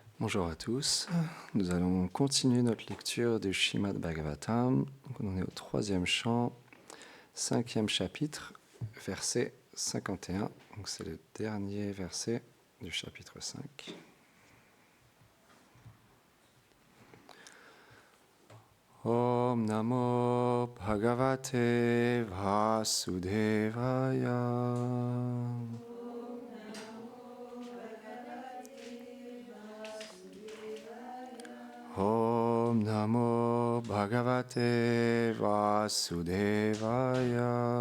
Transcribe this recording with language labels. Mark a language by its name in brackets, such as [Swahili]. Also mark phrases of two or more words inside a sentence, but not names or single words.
[French] Bonjour à tous, nous allons continuer notre lecture du Srimad Bhagavatam. Donc on en est au 3e chant, 5e chapitre, verset 51. Donc c'est le dernier verset du chapitre 5. [Sanskrit] Om Namo Bhagavate Vasudevaya. Om Namo Bhagavate Vasudevaya.